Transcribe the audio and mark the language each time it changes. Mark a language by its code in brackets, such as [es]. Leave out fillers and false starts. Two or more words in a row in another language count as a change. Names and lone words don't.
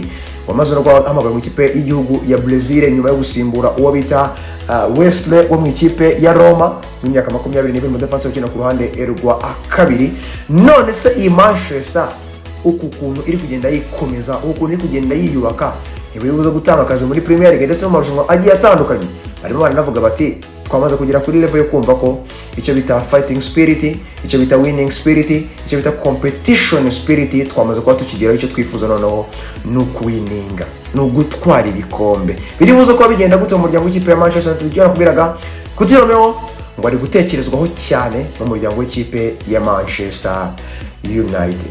[rw] Wamaze no guhamagara mu ikipe y'igihugu ya Brazil nyuma yo gusimbura uwo bita Wesley wo mu ikipe ya Roma mu myaka 22 mu defense ukina ku ruhande rwa kabiri. None se iyi Manchester ukuntu iri kugenda yikomeza, ukuntu iri kugenda yiyubaka, ntibibuza gutanga akazi muri Premier League ndetse no marushanwa agiye atandukanye. Barimo baranavuga bati twamaze kugera kuri level yo kumva ko icyo bita [en] fighting spirit, [rw] icyo bita [en] winning spirit, [rw] icyo bita [en] competition spirit. [rw] Twamaze kuba tukigeraho icyo twifuza noneho ni ukuwininga, ni ugutwara ibikombe. Biribuze kuba bigenda gute mu muryango w'ikipe ya Manchester United? Tujya kubwiraga Cuti Romero ngo ari gutekerezwaho cyane mu muryango w'ikipe ya Manchester United.